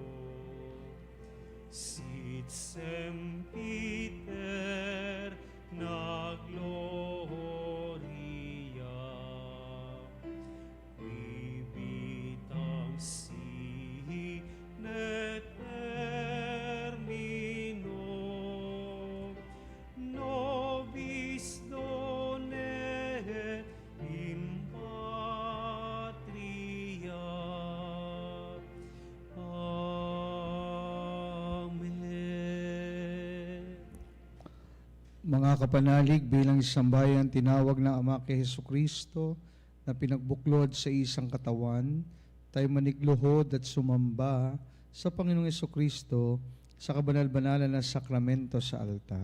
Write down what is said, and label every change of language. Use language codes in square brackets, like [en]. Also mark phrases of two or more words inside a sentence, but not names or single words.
[la] sit sempiter na gloria, vivitam sine termino, nobis donet in patria. Amen. [tl] Mga kapanalig, bilang isang bayan, tinawag ng Ama kay Hesukristo na pinagbuklod sa isang katawan, tayo manigluhod at sumamba sa Panginoong Hesukristo sa kabanal-banalan na sakramento sa altar.